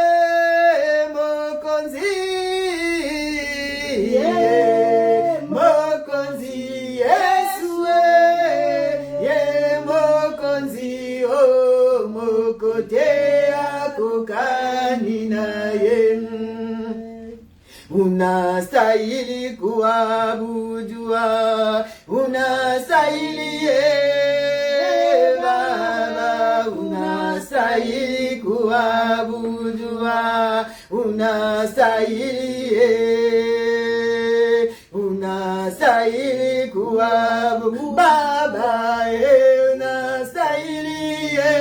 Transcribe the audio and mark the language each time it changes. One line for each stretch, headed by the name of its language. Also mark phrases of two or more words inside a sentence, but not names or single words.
Lingala: mokonzi mokonzi Yesu mokonzi oh mokotea kokanina ye
Swahili: unastahili kuabudiwa unastahili Baba unastahili kuabudiwa unastahili kuabudiwa Baba unastahili